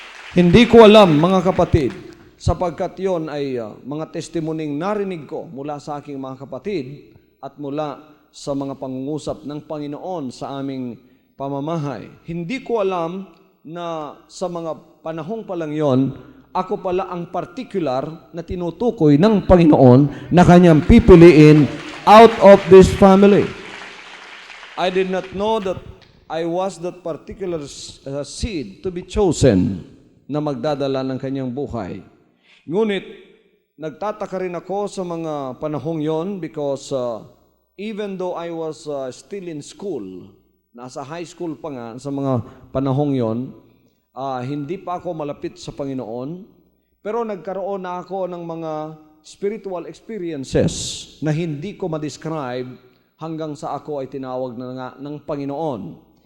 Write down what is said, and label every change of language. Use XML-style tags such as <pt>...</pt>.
<tl>Hindi ko alam, mga kapatid, sapagkat yon ay mga testimoning narinig ko mula sa aking mga kapatid at mula sa mga pangungusap ng Panginoon sa aming pamamahay. Hindi ko alam na sa mga panahong pa lang yon, ako pala ang particular na tinutukoy ng Panginoon na kanyang pipiliin</tl> <en>out of this family. I did not know that I was that particular seed to be chosen</en> <tl>na magdadala ng kanyang buhay. Ngunit, nagtataka rin ako sa mga panahong yon</tl> <en>because even though I was still in school,</en> <tl>nasa high school pa nga sa mga panahong yon, hindi pa ako malapit sa Panginoon, pero nagkaroon na ako ng mga spiritual experiences na hindi ko ma-describe hanggang sa ako ay tinawag na nga ng Panginoon.</tl>